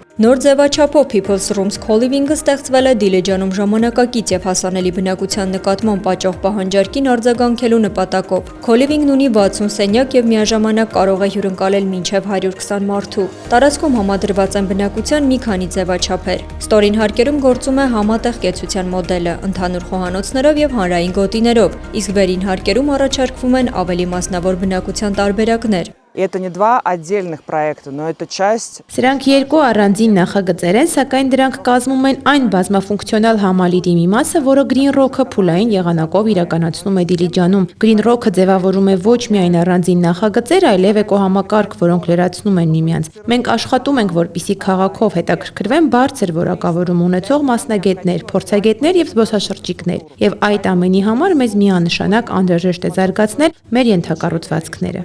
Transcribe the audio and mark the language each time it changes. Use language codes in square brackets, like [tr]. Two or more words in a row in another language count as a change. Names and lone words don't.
[hy] Նոր ձևաչափով People's Rooms Co-living-ը ստեղծվել է Դիլիջանում ժամանակակից եւ հասանելի բնակության նկատմամբ աճող պահանջարկին արձագանքելու նպատակով։ Co-living-ն ունի 60 սենյակ եւ միաժամանակ կարող է հյուրընկալել մինչեւ 120 մարդու։ Տարածքում համադրված են բնակության մի քանի ձևաչափեր։ Ստորին հարկերում գործում է համատեղ կեցության մոդելը, ընդհանուր խոհանոցներով եւ հանրային գոտիներով, իսկ վերին հարկերում առաջարկվում են ավելի մասնավոր բնակության տարբերակներ։ [ru] Это не два отдельных проекта, но это часть. [hy] Սրանք երկու առանձին նախագծեր են, սակայն դրանք կազմում են այն բազմաֆունկցիոնալ համալիրի մի մասը, որը Green Rock-ը փուլային եղանակով իրականացնում է Դիլիջանում։ Green Rock-ը ձևավորում է ոչ միայն առանձին նախագծեր, այլև էկոհամակարգ, որոնք լրացնում են միմյանց։ Մենք աշխատում ենք, որպեսզի քաղաքով հետաքրքրվեն բարձր որակավորում ունեցող մասնագետներ, փորձագետներ եւ զբոսաշրջիկներ։ Եվ այդ ամենի համար մեզ միանշանակ անհրաժեշտ է զարգացնել մեր ենթակառուցվածքները։